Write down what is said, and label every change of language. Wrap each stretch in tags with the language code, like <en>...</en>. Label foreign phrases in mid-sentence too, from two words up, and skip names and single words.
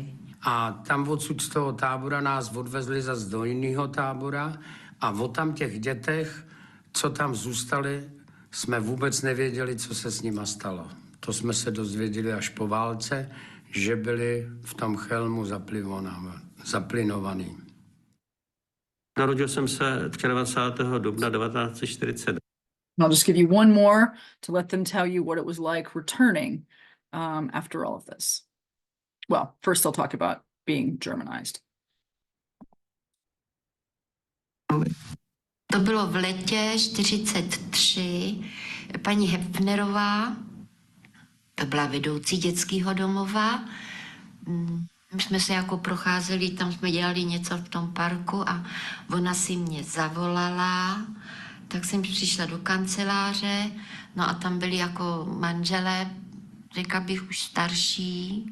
<cs>A tam odsud z toho tábora nás odvezli zase do jiného tábora a o tam těch dětech, co tam zůstali, jsme vůbec nevěděli, co se s nima stalo. To jsme se dozvěděli až po válce, že byli v tom Chelmu zaplinovaný. Narodil jsem se 24. dubna 1940.</cs> <en>I'll just give you one more to let them tell you what it was like returning after all of this. Well, first they'll talk about being Germanized.</en> <cs>To bylo v letě 43. Paní Hepfnerová, to byla vedoucí dětského domova. My jsme se jako procházeli, tam jsme dělali něco v tom parku a ona si mě zavolala, tak jsem přišla do kanceláře, no a tam byli jako manželé, řekla bych už starší.</cs>